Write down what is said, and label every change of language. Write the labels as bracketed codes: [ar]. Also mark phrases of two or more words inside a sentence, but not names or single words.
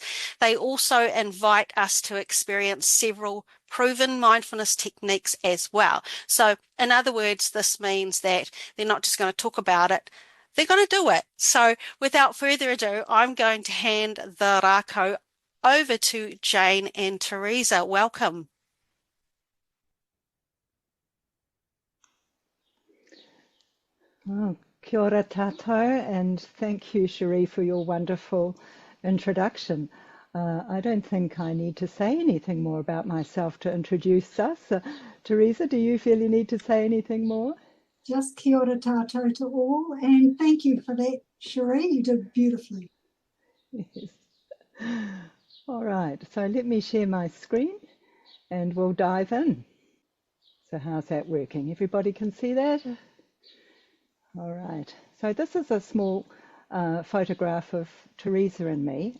[en] They also invite us to experience several proven mindfulness techniques as well. So in other words, this means that they're not just going to talk about it, they're going to do it. So without further ado, I'm going to hand the rako over to Jane and Theresa. Welcome. [mi] Oh, kia ora tātou, [en] and thank you, Cherie, for your wonderful introduction. I don't think I need to say anything more about myself to introduce us. Theresa, do you feel you need to say anything more? Just [mi] kia ora tātou [en] to all, and thank you for that, Cherie. You did beautifully. Yes. All right, so let me share my screen and we'll dive in. So how's that working? Everybody can see that? All right, so this is a small photograph of Theresa and me.